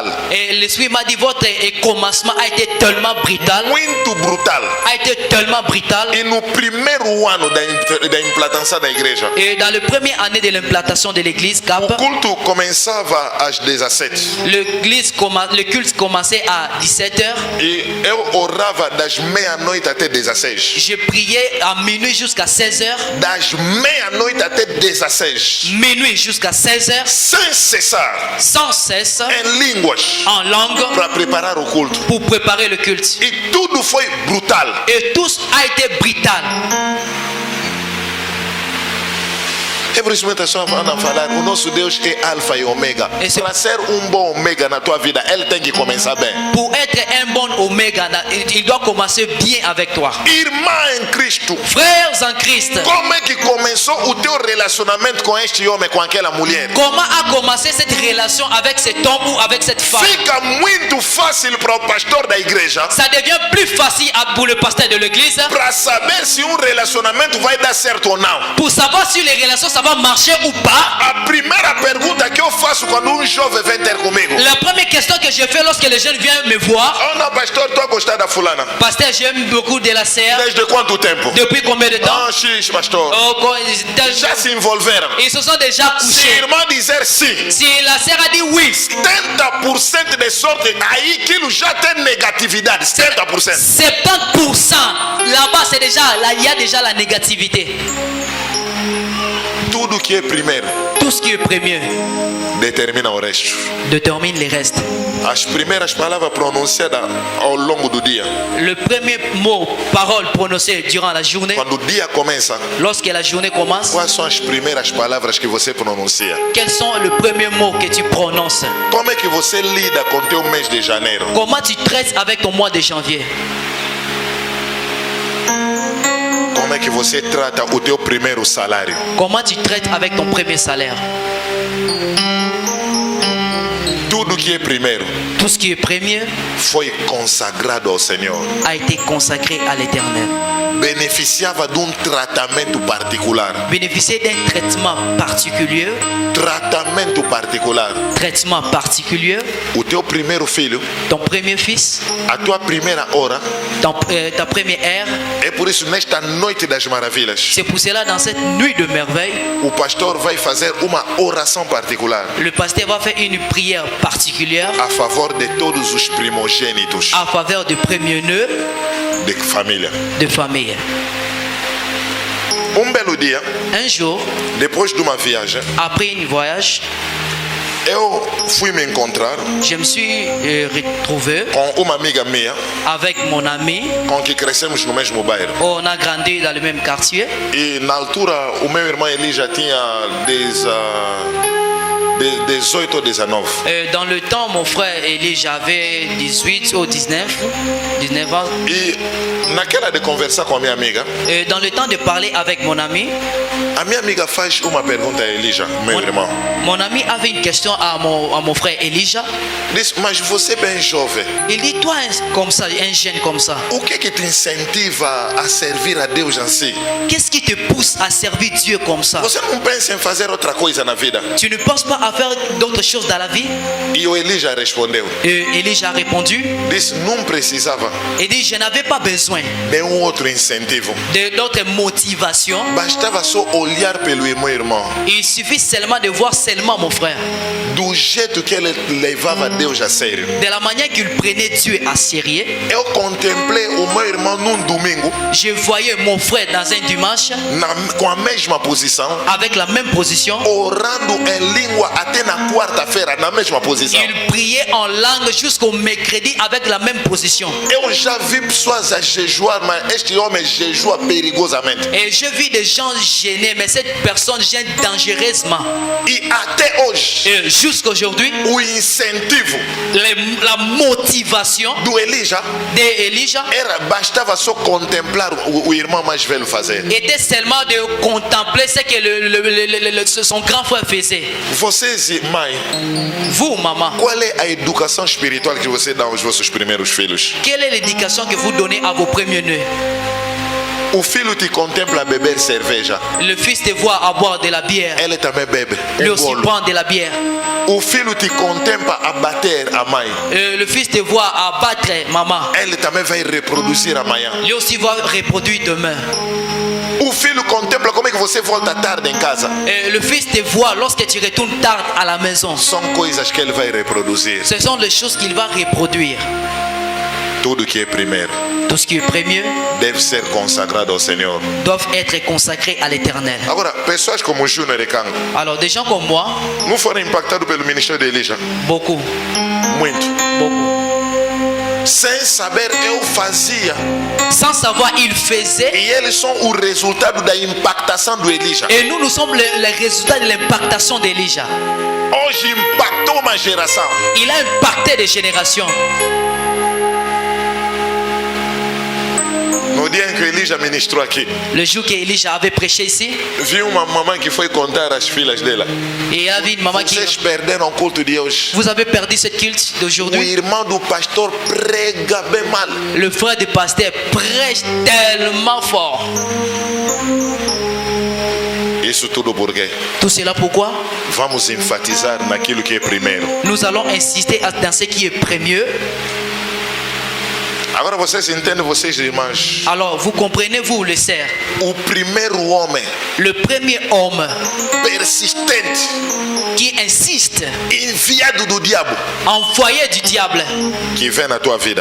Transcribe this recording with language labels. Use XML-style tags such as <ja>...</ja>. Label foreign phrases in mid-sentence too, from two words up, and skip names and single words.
<fr>Et l'Esprit m'a dit: votre commencement a été tellement brutal.</fr> <pt>Muito brutal.</pt> <fr>A été tellement brutal.</fr> <pt>E no primeiro ano da implantação da igreja,</pt> <fr>Et dans la première année de l'implantation de l'église Cap, pape.</fr> <pt>culto começava às 17.</pt> <fr>Le culte commençait à 17h.</fr> <pt>E eu orava das meia-noite até 16.</pt> <fr>Je priais à minuit jusqu'à 16h.</fr> <pt>Das meia-noite até 16.</pt> <fr>Minuit jusqu'à 16h.</fr> <pt>Sem cessar.</pt> <fr>Sans cesse.</fr> <pt>Em línguas.</pt> <fr>En langue.</fr> <pt>Para preparar o culto.</pt> <fr>Pour préparer le culte.</fr> <pt>E tudo foi brutal.</pt> <fr>Et tout a été brutal.</fr> <pt>É por isso que muitas pessoas andam a falar, o nosso Deus é alfa e ômega. Para ser bom ômega na tua vida, ele tem que começar bem.</pt> <fr>Pour être un bon oméga, il doit commencer bien avec toi.</fr> <pt>Irmã em Cristo.</pt> <fr>Frères en Christ.</fr> <pt>Como é que começou o teu relacionamento com este homem, com aquela mulher?</pt> <fr>Comment a commencé cette relation avec cet homme ou avec cette femme?</fr> <pt>Fica muito fácil para o pastor da igreja.</pt> <fr>Ça devient plus facile pour le pasteur de l'église.</fr> <pt>Para saber se relacionamento vai dar certo ou não.</pt> <fr>Pour savoir si les relations ça va marcher ou pas.</fr> <pt>A primeira pergunta que eu faço quando jovem vem ter comigo.</pt> <fr>La première question que je fais lorsque les jeunes viennent me voir.</fr> <pt>Oh não, pastor, tu a gostar da fulana?</pt> <fr>Pasteur, j'aime beaucoup de la sœur.</fr> <pt>Desde quanto tempo?</pt> <fr>Depuis combien de temps?</fr> <pt>Ah, X, pastor. Oh, Já se envolveram.</pt> <fr>Ils se sont déjà Se couchés.</fr> <pt>a irmã dizer sim,</pt> <fr>Si la sœur a dit oui,</fr> <pt>70% de sorte, aí aquilo já tem negatividade. 70%. 70%.</pt> <fr>Là-bas, c'est déjà, là, il y a déjà la négativité.</fr> <pt>Tudo que é primeiro</pt> <fr>Tout ce qui est premier</fr> <pt>determina o resto.</pt> <fr>détermine les restes.</fr> <pt>As primeiras palavras pronunciadas ao longo do dia.</pt> <fr>Le premier mot, parole prononcée durant la journée,</fr> <pt>Quando o dia começa,</pt> <fr>lorsque la journée commence,</fr> <pt>quais são as primeiras palavras que você pronuncia?</pt> <fr>quels sont les premiers mots que tu prononces?</fr> <pt>Como é que você lida com teu mês de janeiro?</pt> <fr>Comment tu traites avec ton mois de janvier?</fr> <pt>Como é que você trata o teu primeiro salário?</pt> <fr>Comment tu traites avec ton premier salaire?</fr> <pt>Tudo que é primeiro</pt> <fr>Tout ce qui est premier</fr> <pt>foi consagrado ao Senhor.</pt> <fr>a été consacré à l'Éternel.</fr> <pt>Beneficiava de tratamento particular.</pt> <fr>Bénéficier d'un traitement particulier.</fr> <pt>Tratamento particular.</pt> <fr>Traitement particulier.</fr> <pt>O teu primeiro filho,</pt> <fr>Ton premier fils,</fr> <pt>a tua primeira hora.</pt> <fr>ta première ère.</fr> <pt>É por isso, nesta noite das maravilhas,</pt> <fr>C'est pour cela, dans cette nuit de merveille,</fr> <pt>o pastor vai fazer uma oração particular</pt> <fr>le pasteur va faire une prière particulière</fr> <pt>a favor de todos os primogênitos</pt> <fr>en faveur du premier-né</fr> <pt>de família.</pt> <fr>de famille.</fr> <pt>Belo dia,</pt> <fr>Un jour,</fr> <pt>depois de uma viagem,</pt> <fr>après un voyage,</fr> <pt>eu fui me encontrar</pt> <fr>je me suis retrouvé</fr> <pt>com uma amiga minha,</pt> <fr>avec mon ami.</fr> <pt>com que crescemos no mesmo bairro.</pt> <fr>On a grandi dans le même quartier.</fr> <pt>E na altura, o meu irmão Eli já tinha 18 ou 19.</pt> <fr>Dans le temps, mon frère Elie, j'avais 18 ou 19 ans.</fr> <pt>E naquela de conversar com a minha amiga,</pt> <fr>Dans le temps de parler avec mon ami,</fr> <pt>a minha amiga faz uma pergunta a Elija, meu irmão.</pt> <fr>mon ami avait une question à mon frère Elijah.</fr> <pt>Diz, mas você é bem jovem,</pt> <fr>Il dit, toi, comme ça, un jeune comme ça,</fr> <pt>o que te incentiva a servir a Deus assim?</pt> <fr>qu'est-ce qui te pousse à servir Dieu comme ça?</fr> <pt>Você não pensa em fazer outra coisa na vida?</pt> <fr>Tu ne penses pas à faire d'autres choses dans la vie?</fr> <pt>E o Elija respondeu,</pt> <fr>Elijah a répondu,</fr> <pt>disse, não precisava</pt> <fr>il dit, je n'avais pas besoin</fr> <pt>de outro incentivo.</pt> <fr>d'autres motivations.</fr> <pt>Bastava só olhar pelo meu irmão,</pt> <fr>Il suffit seulement de voir seulement mon frère,</fr> <pt>do jeito que ele levava Deus a sério.</pt> <fr>de la manière qu'il prenait Dieu à sérieux.</fr> <pt>Eu contemplei o meu irmão num domingo,</pt> <fr>Je voyais mon frère dans un dimanche</fr> <pt>com a mesma posição,</pt> <fr>avec la même position.</fr> <pt>orando em língua até na quarta-feira, na mesma posição.</pt> <fr>Il priait en langue jusqu'au mercredi avec la même position.</fr> <pt>Eu já vi pessoas a jejuar, mas este homem jejua perigosamente.</pt> <fr>Et je vis des gens gênés, mais cette personne gêne dangereusement.</fr> <pt>E até hoje,</pt> <fr>Et jusqu'aujourd'hui,</fr> <pt>o incentivo</pt> <fr>la motivation</fr> <pt>do Elija</pt> <fr>d'Elijah</fr> <pt>bastava só contemplar o irmão mais velho fazer.</pt> <fr>était seulement de contempler ce que son grand frère faisait.</fr> <pt>Vocês, mãe,</pt> <fr>Vous, maman,</fr> <pt>qual é a educação espiritual que você dá aos vossos primeiros filhos?</pt> <fr>quelle est l'éducation que vous donnez à vos premiers-nés?</fr> <pt>O filho te contempla a beber cerveja,</pt> <fr>Le fils te voit à boire de la bière.</fr> <pt>ele também bebe.</pt> <fr>Lui aussi prend de la bière.</fr> <pt>O filho te contempla a bater a mãe,</pt> <fr>Le fils te voit à battre maman.</fr> <pt>ele também vai reproduzir amanhã.</pt> <fr>Lui aussi va reproduire demain.</fr> <pt>O filho contempla como é que você volta tarde em casa.</pt> <fr>Et le fils te voit lorsque tu retournes tard à la maison.</fr> <pt>São coisas que ele vai reproduzir.</pt> <fr>Ce sont les choses qu'il va reproduire.</fr> <pt>Tudo que é primeiro</pt> <fr>Tout ce qui est premier</fr> <pt>deve ser consagrado ao Senhor.</pt> <fr>doivent être consacrés à l'éternel.</fr> <pt>Agora, pessoas como Júnior e Cango</pt> <fr>Alors des gens comme moi,</fr> <pt>não foram impactados pelo ministério de Elija?</pt> <fr>beaucoup,</fr> <pt>Muito.</pt> <fr>beaucoup.</fr> <pt>Sem saber, eu fazia.</pt> <fr>Sans savoir, ils faisaient.</fr> <pt>E eles são o resultado da impactação do Elija.</pt> <fr>Et nous sommes les résultats de l'impactation d'Elijah.</fr> <pt>Hoje impactou uma geração.</pt> <fr>Il a impacté des générations.</fr> <pt>No dia em que Elija ministrou aqui,</pt> <fr>Le jour qu'Elijah avait prêché ici,</fr> <pt>vi uma mamãe que foi contar às filhas dela.</pt> <fr>et il y avait une maman qui...</fr> <pt>Vocês perderam o culto de hoje.</pt> <fr>Vous avez perdu ce culte</fr> <pt>O</pt> <fr>d'aujourd'hui.</fr> <pt>irmão do pastor prega bem mal.</pt> <fr>Le frère du pasteur prêche tellement fort.</fr> <pt>Isso tudo porque</pt> <fr>Tout cela pourquoi?</fr> <pt>vamos enfatizar naquilo que é primeiro.</pt> <fr>Nous allons insister dans ce qui est premier.</fr> <pt>Agora vocês entendem, vocês irmãos,</pt> <fr>Alors vous comprenez, vous les sœurs,</fr> <pt>o primeiro homem</pt> <fr>le premier homme</fr> <pt>persistente,</pt> <fr>qui insiste,</fr> <pt>enviado do diabo,</pt> <fr>envoyé du diable,</fr> <pt>que vem na tua vida,</pt>